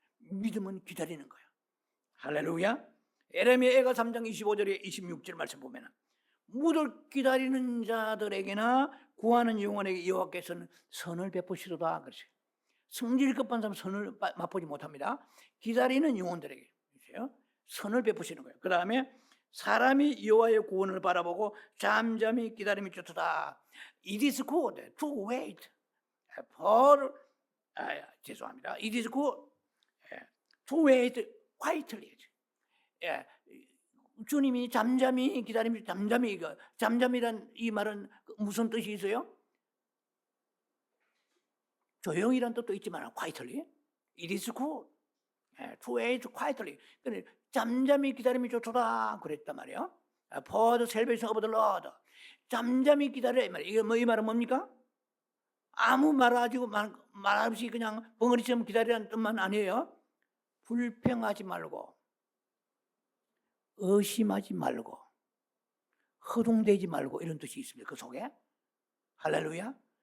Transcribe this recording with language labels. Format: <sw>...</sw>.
<ko>믿음은 기다리는 거예요. 할렐루야. 에레미야가 3장 25절에 26절 말씀 보면은 무릇 기다리는 자들에게나 구하는 영혼에게 여호와께서는 선을 베푸시도다 그러세요. 성질 급한 사람 선을 맛보지 못합니다. 기다리는 영혼들에게 선을 베푸시는 거예요. 그 다음에 사람이 여호와의 구원을 바라보고 잠잠히 기다림이 좋다.</ko> <en>It is good to wait for</en> <ko>죄송합니다.</ko> <en>It is good to wait quietly.</en> <ko>주님이 잠잠히 기다림이 잠잠이란 이 말은 무슨 뜻이 있어요? 조용히란 뜻도 있지만 quietly.</ko> <en>It is good to wait quietly.</en> <ko>잠잠히 기다림이 좋다 그랬단 말이에요.</ko> <en>For the salvation of the Lord.</en> <ko>잠잠히 기다려 이 말이에요. 이 말은 뭡니까? 아무 말 없이 그냥 벙어리처럼 기다리라는 뜻만 아니에요. 불평하지 말고 의심하지 말고 허둥대지 말고 이런 뜻이 있습니다. 그 속에. 할렐루야.</ko>